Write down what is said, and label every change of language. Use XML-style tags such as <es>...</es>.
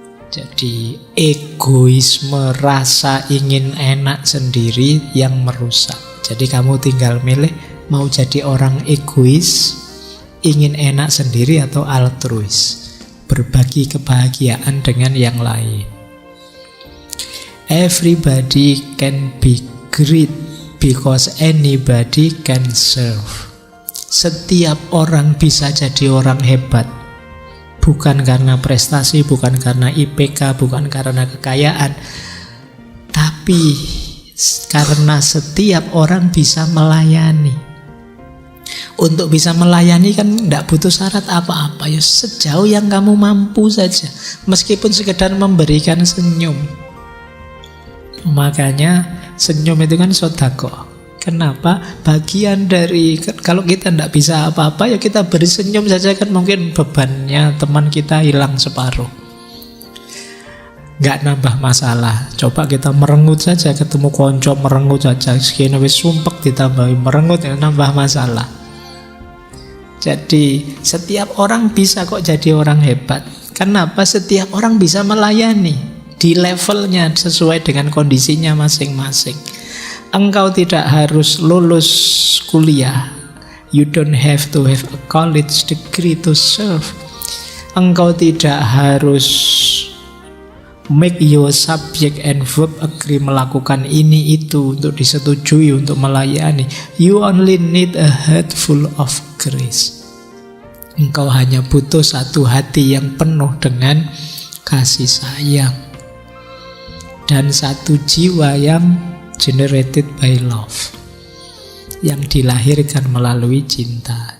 <id>Jadi egoisme, rasa ingin enak sendiri yang merusak. Jadi kamu tinggal milih mau jadi orang egois, ingin enak sendiri, atau altruis, berbagi kebahagiaan dengan yang lain.</id> <en>Everybody can be great because anybody can serve.</en> <id>Setiap orang bisa jadi orang hebat, bukan karena prestasi, bukan karena IPK, bukan karena kekayaan, tapi karena setiap orang bisa melayani. Untuk bisa melayani kan tidak butuh syarat apa-apa, ya sejauh yang kamu mampu saja, meskipun sekedar memberikan senyum. Makanya senyum itu kan sedekah. Kenapa? Bagian dari, kalau kita tidak bisa apa-apa ya kita beri senyum saja, kan mungkin bebannya teman kita hilang separuh, nggak nambah masalah. Coba kita merengut saja, ketemu konco merengut saja, segini</id> <jv>wis sumpek ditambahi</jv> <id>merengut ya nambah masalah. Jadi setiap orang bisa kok jadi orang hebat. Kenapa? Setiap orang bisa melayani di levelnya sesuai dengan kondisinya masing-masing. Engkau tidak harus lulus kuliah.</id> <en>You don't have to have a college degree to serve.</en> <id>Engkau tidak harus</id> <en>make your subject and verb agree</en> <id>melakukan ini itu untuk disetujui untuk melayani.</id> <en>You only need a heart full of grace.</en> <id>Engkau hanya butuh satu hati yang penuh dengan kasih sayang dan satu jiwa yang</id> <en>generated by love,</en> <id>yang dilahirkan melalui cinta.</id>